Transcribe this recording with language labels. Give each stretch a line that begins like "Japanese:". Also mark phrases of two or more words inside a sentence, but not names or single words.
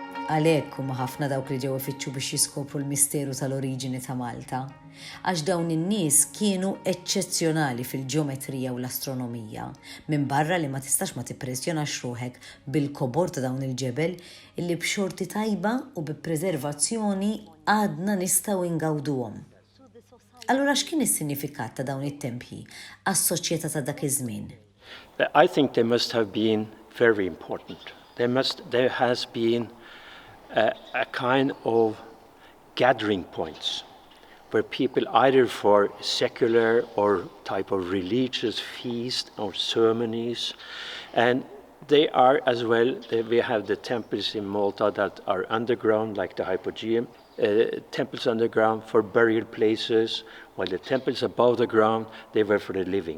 Maltese: Għalhekk huma ħafna dawk li ġew ifittxu biex jiskopru l-misteru tal-oriġini ta' Malta, għax dawn in-nies kienu eċċezzjonali fil-ġeometrija u l-astronomija, minn barra li ma tistax ma tippressjonax ruħek bil-kobor ta' dawn il-ġebel illi b'xorti tajba u bi preservazzjoni għadna nistgħu ingawduhom. Allura x'kien is-sinifikat ta' dawn it-tempji għas-soċjetà ta' dak iż-żmien?
English: I think they must have been very important. There has been a kind of gathering points where people either for secular or type of religious feast or ceremonies, and they are as well, we have the temples in Malta that are underground like the Hypogeum, temples underground for burial places, while the temples above the ground, they were for the living.